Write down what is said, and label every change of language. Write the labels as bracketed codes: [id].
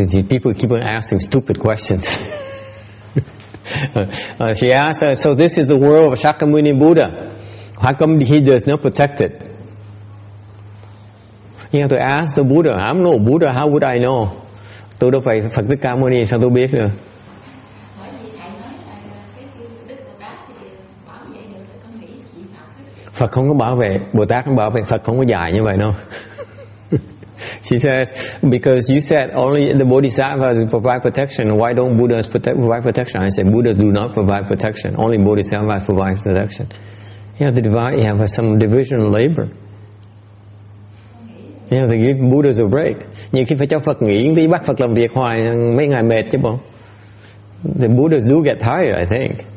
[en] People keep on asking stupid questions. She asked, so this is the world of Shakyamuni Buddha. How come he does not protect it? You have to ask the Buddha. I'm no Buddha. How would I know? [vi] Tôi đâu phải Phật Thích Ca Mâu Ni, sao tôi biết được? Phật không có bảo vệ, Bồ Tát không bảo vệ, Phật không có dạy như vậy đâu. [en] She says, because you said only the Bodhisattvas provide protection, why don't Buddhas provide protection? I said, Buddhas do not provide protection. Only Bodhisattvas provide protection. You have to divide, you have some division of labor. You have to give Buddhas a break. [vi] Nhưng khi phải cho Phật nghỉ đi, bắt Phật làm việc hoài, mấy ngày mệt chứ bộ. [en] The Buddhas do get tired, I think.